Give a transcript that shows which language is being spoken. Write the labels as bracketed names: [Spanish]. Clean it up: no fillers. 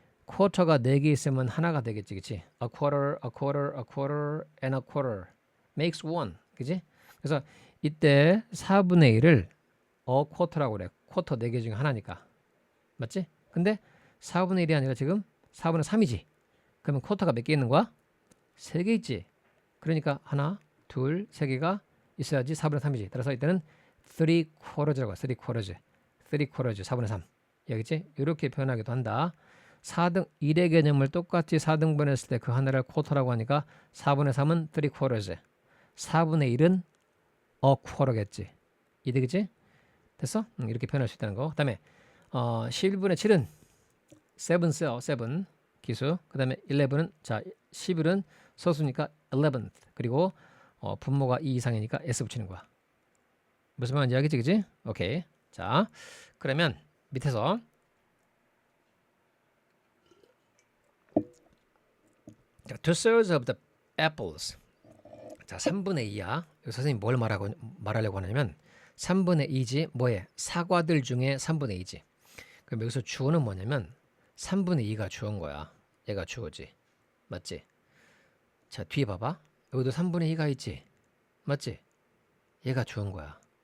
[Korean] 쿼터가 4개 있으면 하나가 되겠지, 그치? [English] A quarter, a quarter, a quarter, and a quarter makes one, [Korean] 그치? 그래서 이때 4분의 1을 쿼터라고 그래. 쿼터 4개 중에 하나니까. 맞지? 근데 4분의 1이 아니라 지금 4분의 3이지. 그러면 쿼터가 몇 개 있는 거야? 3개 있지. 그러니까 하나, 둘, 3개가 있어야지 4분의 3이지. 따라서 이때는 3 quarters라고 해. 3 quarters. 3 quarters, 4분의 3. 여기지? 이렇게 표현하기도 한다. 4등 1의 개념을 똑같이 4등분 했을 때 그 하나를 쿼터라고 하니까 4분의 3은 3 quarters. 4분의 1은 a quarter겠지. 이되겠지? 됐어? 이렇게 표현할 수 있다는 거. 그 다음에 11분의 7은 7 써요. 7 기수. 그 다음에 11은 자 11은 소수니까 11th. 그리고 분모가 2 이상이니까 s 붙이는 거야. 무슨 말인지 알겠지? 그치? 오케이. 자 그러면 밑에서 [English] two thirds of the apples. [Korean] 자 3분의 2야. 선생님이 뭘 말하려고 하냐면 3분의 2지 뭐해? 사과들 중에 3분의 2지. 그럼 여기서 주어는 뭐냐면 3분의 2가 주어인 거야. 얘가 주어지. 맞지? 자 뒤에 봐봐. 여기도 3분의 2가 있지. 맞지? 얘가 주어인 거야.